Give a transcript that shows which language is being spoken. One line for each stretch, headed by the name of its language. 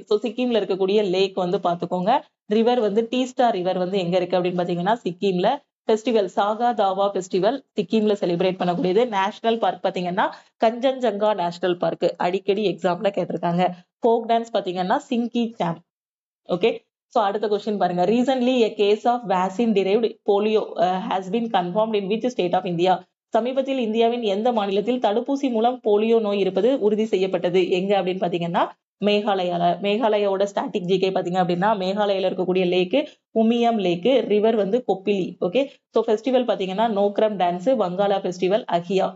Tamil: So சிக்கிம்ல இருக்கக்கூடிய லேக் வந்து பாத்துக்கோங்க. ரிவர் வந்து டீஸ்டா ரிவர் வந்து எங்க இருக்கு அப்படின்னு பாத்தீங்கன்னா சிக்கிம்ல. ஃபெஸ்டிவல் சாகா தாவா ஃபெஸ்டிவல் சிக்கிம்ல செலிப்ரேட் பண்ணக்கூடியது. நேஷனல் பார்க் பாத்தீங்கன்னா கஞ்சன்ஜங்கா நேஷனல் பார்க் அடிக்கடி எக்ஸாம்ல கேட்டிருக்காங்க. ஃபோக் டான்ஸ் பாத்தீங்கன்னா சிங்கி சாம். ஓகே. சோ அடுத்த கொஸ்டின் பாருங்க.
English: Recently a case of vaccine derived polio has been confirmed in which state of India?
Tamil: சமீபத்தில் இந்தியாவின் எந்த மாநிலத்தில் தடுப்பூசி மூலம் போலியோ நோய் இருப்பது உறுதி செய்யப்பட்டது எங்க அப்படின்னு பாத்தீங்கன்னா மேகாலயால. மேகாலயாவோட ஸ்டாட்டிக் ஜிகே பாத்தீங்க அப்படின்னா மேகாலயால இருக்கக்கூடிய லேக்கு உமியம் லேக்கு, ரிவர் வந்து கொப்பிலி. ஓகே. சோ ஃபெஸ்டிவல் பாத்தீங்கன்னா நோக்ரம் டான்ஸ், வங்காளா ஃபெஸ்டிவல், அஹியா.